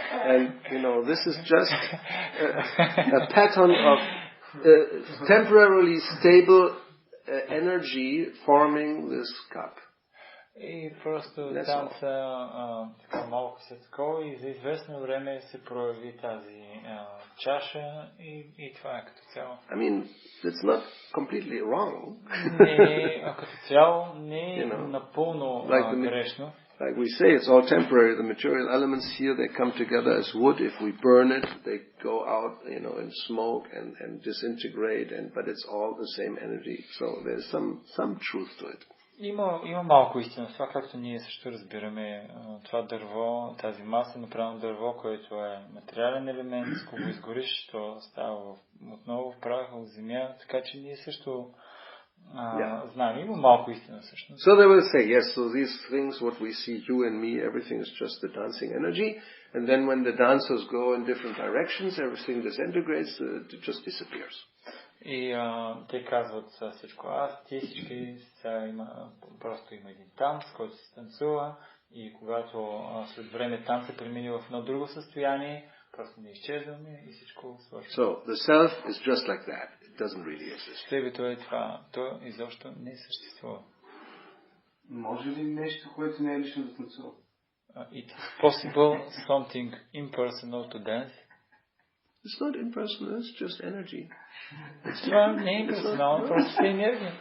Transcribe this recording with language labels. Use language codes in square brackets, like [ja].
[en] And this is just a pattern of temporarily stable energy forming this cup. [bg] И просто танца така малко след такова и за известно време се прояви тази чаша и това е като цяло. [en] I mean, it's not completely wrong. [bg] Като цяло не е напълно грешно. [en] Like we say, it's all temporary. The material elements here, they come together as wood. If we burn it, they go out, in smoke and disintegrate. But it's all the same energy. So there's some truth to it. [bg] Има малко истина. Това, както ние също разбираме, това дърво, тази маса направено дърво, което е материален елемент, ако го изгориш, то става отново в прах, в земя. Така че ние също знаем, има малко истина всъщност. [en] So they will say, yes, so these things, what we see, you and me, everything is just the dancing energy. And then when the dancers go in different directions, everything disintegrates, it just disappears. [bg] И те казват всичко ти всички, просто има един танц, който се танцува и когато след време танц се премини в едно друго състояние, просто не изчезваме и всичко свършва. [en] So the self is just like that. It doesn't really exist. [bg] Себето е това. То изобщо не съществува. Може ли нещо, което не е лично да танцува? [en] It is possible something impersonal to dance. It's not impersonal, it's just energy. [bg] Това не е имперсонално, просто е енергия.